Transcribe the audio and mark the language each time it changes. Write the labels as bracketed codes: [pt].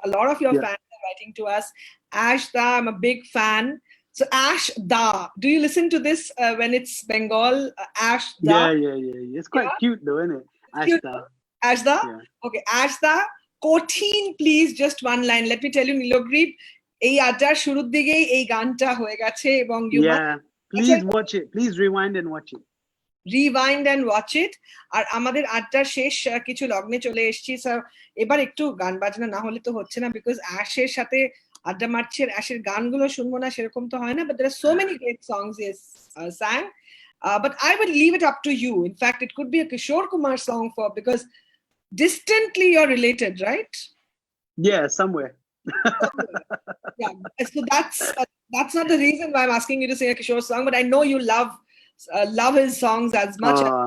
[en] A lot of your fans are writing to us. Ash Da, I'm a big fan. So Ash Da, do you listen to this when it's Bengal? Ash Da. Yeah. It's quite cute though, isn't it? Ash Da. Ash Da. Yeah. Okay, Ash Da. Kotin, please, just one line. Let me tell you, [bn] Nilogrip, এই আড্ডার শুরুর দিকেই এই গানটা হয়ে গেছে এবং [en] please watch it. Please rewind and watch it. Rewind and watch it. [bn] আর আমাদের আড্ডার শেষ কিছু লগ্নে চলে এসেছি। এবার একটু গান বাজনা না হলে তো হচ্ছে না, বিকজ অ্যাশের সাথে আড্ডা মারছে, অ্যাশের গানগুলো শুনবো না সেরকম তো হয় না, [en] but there are so many great songs he has sang. But I would leave it up to you. In fact, it could be a Kishore Kumar song because distantly you're related, right? Yeah, somewhere. Yeah, so that's not the reason why I'm asking you to sing a Kishore song, but I know you love his songs as much as